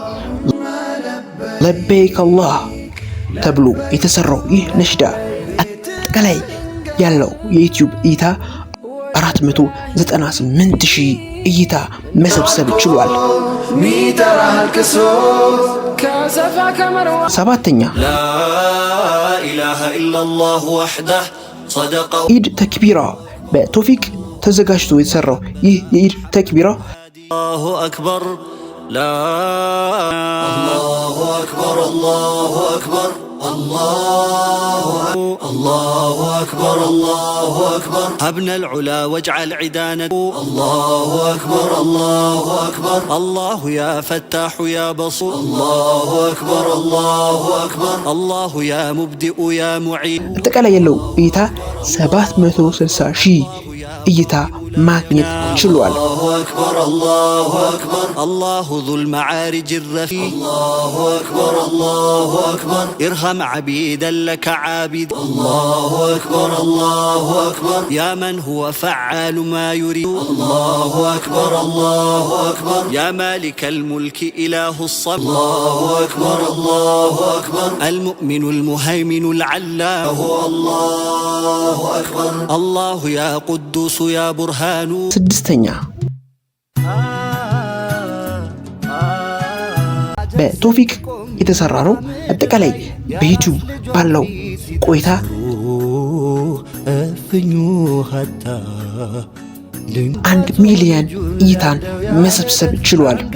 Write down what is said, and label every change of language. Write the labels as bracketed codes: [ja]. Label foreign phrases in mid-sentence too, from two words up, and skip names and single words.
[am] ለበይክ አላህ ተብሎ የተሰራው ይህ ነሽዳ አጠቃላይ ያለው የዩቲዩብ እይታ 498000 እይታ መሰብሰብ ችሏል። 7ኛ ኢድ ተክቢራ በቶፊቅ ተዘጋጅቶ የተሰራው ይህ የኢድ ተክቢራ [ar] الله أكبر الله أكبر الله أكبر الله أكبر الله أكبر هبنا العلا واجعل عدانا الله أكبر الله أكبر الله يا فتاح يا بصير الله أكبر الله أكبر الله يا مبدئ يا معين [am] አጠቃላይ ያለው እይታ 760000 እይታ ማግኘት ችሏል። [ar] الله أكبر الله أكبر الله ذو المعارج الرفيع الله أكبر الله أكبر ارحم عبيدا لك عابد الله أكبر الله أكبر يا من هو فعال ما يريد الله أكبر الله أكبر يا مالك الملك إله الصبر الله أكبر الله أكبر المؤمن المهيمن العلام الله أكبر الله يا قدوس يا برهان. [am] 6ኛ በቶፊቅ የተሰራ ነው። አጠቃላይ በዩቲዩብ ባለው ቆይታ 1 ሚሊዮን እይታን መሰብሰብ ችሏል።